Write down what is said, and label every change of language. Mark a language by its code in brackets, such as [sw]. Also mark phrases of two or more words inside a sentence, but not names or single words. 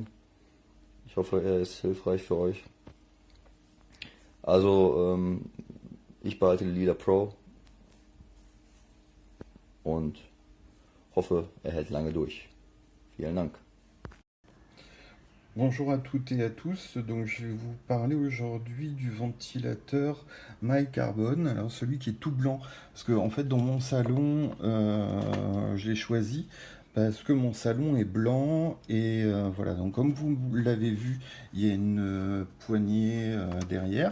[de] Ich hoffe, er ist hilfreich für euch. Also, ich behalte die Leader Pro und hoffe, er hält lange durch. Vielen Dank. [fr] Bonjour à toutes et à tous. Donc, je vais vous parler aujourd'hui du ventilateur MyCarbon. Alors, celui qui est tout blanc. Parce que, en fait, dans mon salon, je l'ai choisi parce que mon salon est blanc. Et voilà. Donc, comme vous l'avez vu, il y a une poignée derrière.